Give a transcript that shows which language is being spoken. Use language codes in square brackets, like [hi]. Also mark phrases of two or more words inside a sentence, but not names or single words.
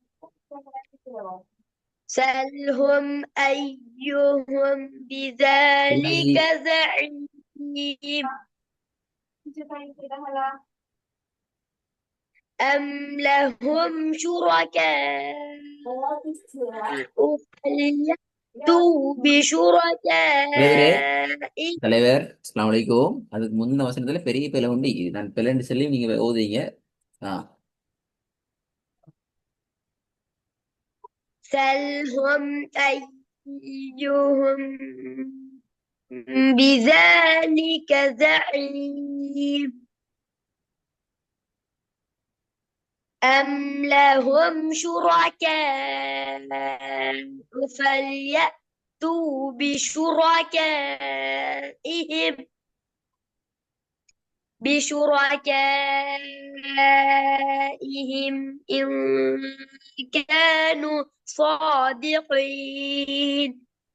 [ar] سلهم أيهم بذلك [ta] பிள்ளை [ar] زعيم. أم لهم شركاء فليأتوا [ta] தலைவரே [ar] بشركائهم. [ta] தலைவர் [ar] السلام عليكم. [ta] அதுக்கு முந்தின வசனத்துல பெரிய பிள்ளை உண்டு. நான் பிள்ளைன்னு சொல்லி நீங்க ஓதுவீங்க. ஆ [ar] سلهم أيهم بذلك زعيم. أم لهم شركاء فليأتوا بشركائهم إن كانوا صادقين.